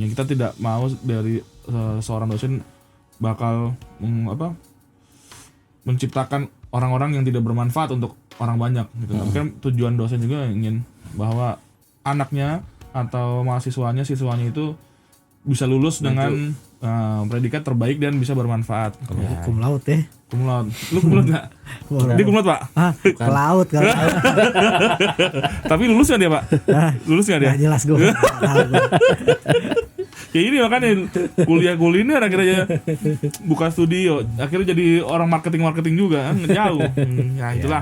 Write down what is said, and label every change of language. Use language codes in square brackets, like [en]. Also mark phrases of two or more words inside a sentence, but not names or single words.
[id] Kita tidak mau dari seorang dosen bakal menciptakan orang-orang yang tidak bermanfaat untuk orang banyak gitu. Tapi kan tujuan dosen juga ingin bahwa anaknya atau siswanya itu bisa lulus dengan predikat terbaik dan bisa bermanfaat. [la] Cum laude [id] ya. [la] Cum laude. [id] Lu [la] cum laude [id] nggak? Dia [la] cum laude [id] Pak? Ke laut kalau. Tapi lulus nggak dia Pak? Lulus nggak dia? Nggak jelas gue. Kayak ini makanya kuliah kuliner akhirnya buka studio, akhirnya jadi orang marketing juga kan, jauh. Ya itulah.